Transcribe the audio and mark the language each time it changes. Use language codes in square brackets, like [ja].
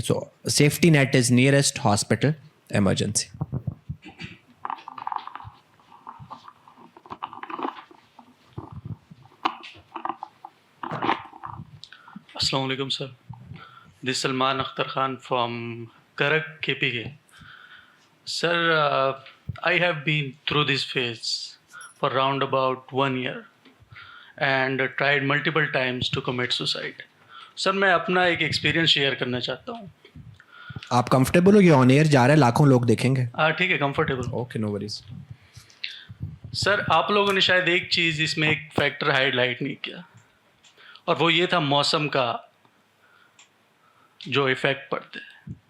[en] So safety net is nearest hospital emergency. [ur] السلام علیکم سر. [en] This Salman Akhtar Khan from Karak KPK. Sir, I have been through this phase for round about 1 year and tried multiple times to commit suicide. [ur] Sir, میں اپنا ایک experience share کرنا چاہتا ہوں. آپ comfortable ہو, یہ آن ایئر جا رہا ہے, لاکھوں لوگ دیکھیں گے. ٹھیک ہے, کمفرٹیبل. [en] Okay, no worries. [ur] سر آپ لوگوں نے شاید ایک چیز اس میں ایک فیکٹر ہائی لائٹ نہیں کیا, اور وہ یہ تھا موسم کا جو افیکٹ پڑتے ہیں.